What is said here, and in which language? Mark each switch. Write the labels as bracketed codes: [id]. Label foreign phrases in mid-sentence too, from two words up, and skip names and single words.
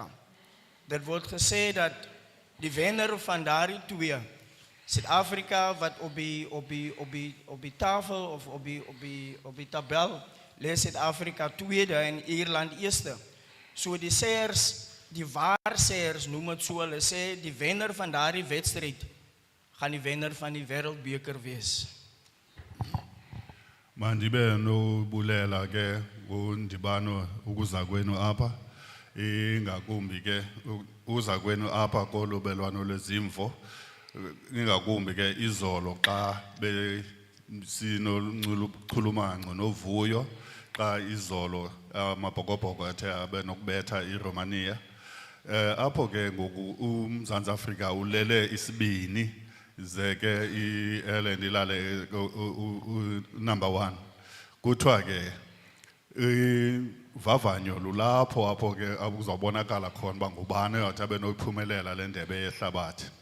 [af] Dit word gesê dat die wenner van daardie twee, Suid-Afrika wat op die tafel of op die tabel lê Suid-Afrika tweede en Ierland eerste. So die sêers, die waarsêers noem dit so, hulle sê die wenner van daardie wedstryd gaan die wenner van die wêreldbeker wees. [xh] Mandibe no bulela ke undibano ukuza kwenu apha ingakumbi ke uza kwenu apha kolobelwano lwezimvo ingakumbi ke izolo xa sinoluchulumanco novuyo xa izolo amabhokobhoko athe abe nokubetha iRomania apho ke ngoku uMzantsi Afrika ulele isibini zeke iIreland ilale number 1 kuthiwa ke vavanyo lulapho apho ke akuzawubonakala khona uba ngubani oyathi abe nophumelela le ndebe yehlabathi.